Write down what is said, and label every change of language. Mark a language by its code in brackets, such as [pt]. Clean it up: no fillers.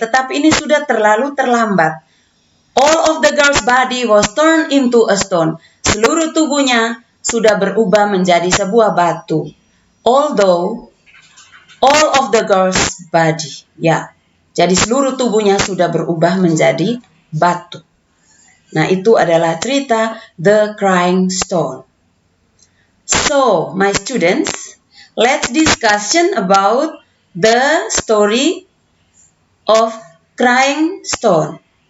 [id] Tetapi ini sudah terlalu terlambat. [en] All of the girl's body was turned into a stone. [id] Seluruh tubuhnya sudah berubah menjadi sebuah batu. [en] Although all of the girl's body. [id] Ya. Jadi seluruh tubuhnya sudah berubah menjadi batu. Nah, itu adalah cerita The Crying Stone. [en] So, my students, let's discussion about the story of Crying Stone.